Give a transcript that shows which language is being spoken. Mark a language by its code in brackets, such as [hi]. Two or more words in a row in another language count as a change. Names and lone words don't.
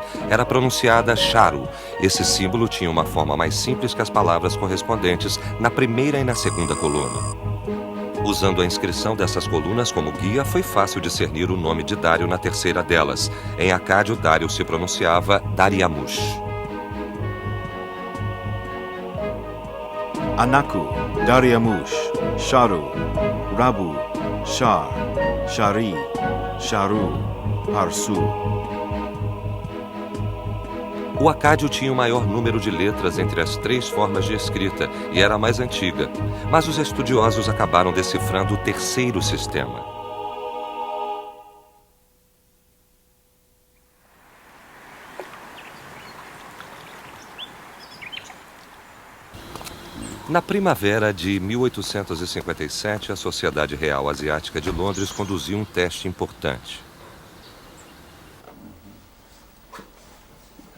[pt] Era pronunciada charu. Esse símbolo tinha uma forma mais simples que as palavras correspondentes na primeira e na segunda coluna. Usando a inscrição dessas colunas como guia, foi fácil discernir o nome de Dário na terceira delas. Em acádio, Dário se pronunciava Dariamush. [akk] Anaku, Dariamush, Sharu, Rabu, Shar, Shari, Sharu, Parsu. [pt] O acádio tinha o maior número de letras entre as três formas de escrita e era a mais antiga, mas os estudiosos acabaram decifrando o terceiro sistema. Na primavera de 1857, a Sociedade Real Asiática de Londres conduziu um teste importante.